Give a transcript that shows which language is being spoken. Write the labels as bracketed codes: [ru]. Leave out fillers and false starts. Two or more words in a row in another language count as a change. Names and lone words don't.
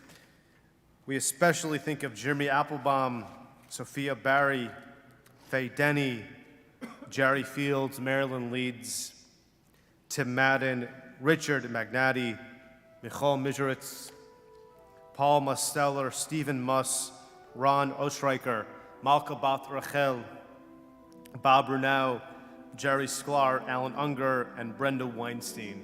[en] We especially think of Jeremy Applebaum, Sophia Barry, Faye Denny, Jerry Fields, Marilyn Leeds, Tim Madden, Richard Magnati, Michal Mijeritz, Paul Musteller, Stephen Muss, Ron Ostreicher, Malka Bat Rachel, Bob Brunau, Jerry Sklar, Alan Unger, and Brenda Weinstein.